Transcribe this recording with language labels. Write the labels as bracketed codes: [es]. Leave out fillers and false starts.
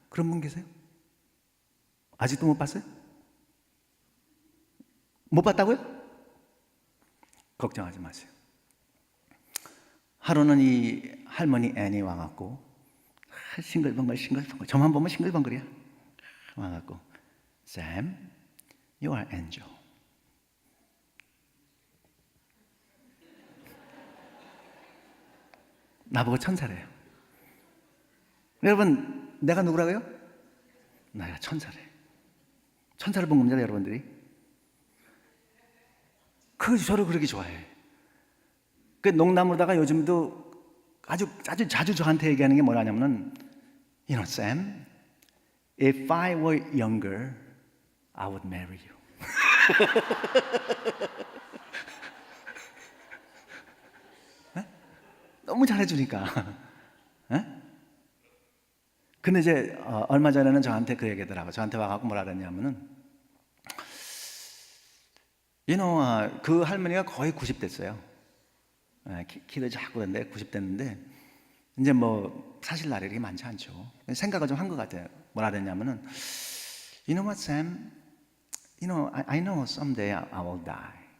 [ko] 그런 분 계세요? 아직도 못 봤어요? 못 봤다고요? 걱정하지 마세요. 하루는 이 할머니 애니 와갖고 싱글벙글 저만 보면 싱글벙글이야. 와갖고 [en] Sam, you are angel. [ko] 나보고 천사래요. 여러분 내가 누구라고요? 내가 천사래. 천사를 본 겁니다, 여러분들이. 저를 그렇게 좋아해. 그 농담으로다가 요즘도 아주 자주 저한테 얘기하는 게 뭐냐면은, [en] You know, Sam, if I were younger, I would marry you. [ko] 너무 잘해주니까. 근데 이제 얼마 전에는 저한테 그 얘기하더라고요. 저한테 와갖고 뭐라 그랬냐면은, 그 할머니가 거의 90 됐어요. 키도 작고 그런데 90 됐는데, 이제 뭐 사실 날이 그렇게 많지 않죠. 생각을 좀 한 것 같아요. 뭐라 그랬냐면은, [en] You know what, Sam? I know someday I will die.